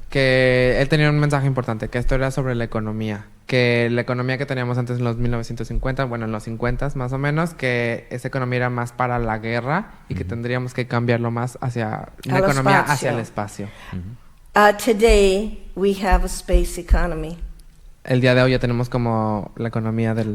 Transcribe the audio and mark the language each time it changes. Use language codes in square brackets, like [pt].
[es] Que él tenía un mensaje importante, que esto era sobre la economía. Que la economía que teníamos antes en los 1950, bueno, en los 50 más o menos, que esa economía era más para la guerra y que tendríamos que cambiarlo más hacia una economía hacia el espacio. [en] Today, we have a space economy. [es] El día de hoy ya tenemos como la economía del